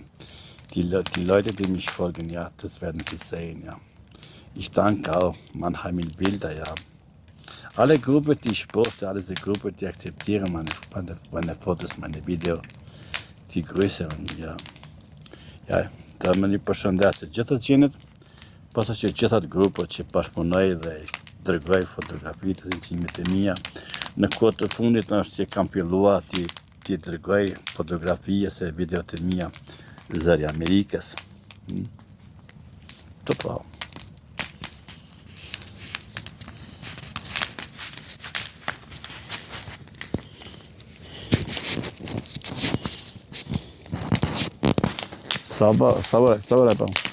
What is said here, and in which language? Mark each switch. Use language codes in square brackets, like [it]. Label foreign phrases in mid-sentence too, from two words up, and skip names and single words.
[de] Die Leute, die mich folgen, ja, das werden sie sehen, ja. Ich danke auch Mannheim in Bilder, ja. Alle Gruppen, die ich poste, alle diese Gruppen, die akzeptieren meine Fotos, meine Videos, die größeren, ja. [sq] Ja, da më një përshëndetje gjithë të qenit, pasi që gjithat grupet që bashkëpunoj dhe dërgoj fotografitë dhe sinqimit e mia. Në kohë të fundit është që kam filluar ti dërgoj fotografi ose video të mia zëri Amerikës. Të pa. [tr] Sabır yapalım.